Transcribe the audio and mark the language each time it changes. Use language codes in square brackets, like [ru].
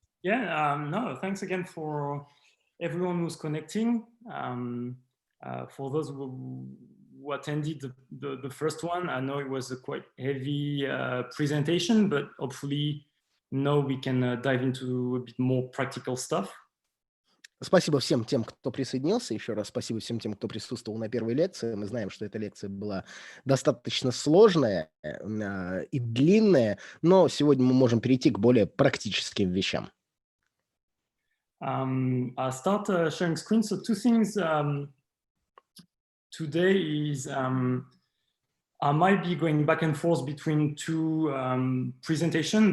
[en] Yeah, no, thanks again for everyone who's connecting. For those who attended the first one, I know it was a quite heavy presentation, but hopefully now we can dive into a bit more practical stuff. [ru] Спасибо всем тем, кто присоединился. Еще раз спасибо всем тем, кто присутствовал на первой лекции. Мы знаем, что эта лекция была достаточно сложная и длинная, но сегодня мы можем перейти к более практическим вещам. [en] I'll start sharing screen. So two things today is I might be going back and forth between two presentations.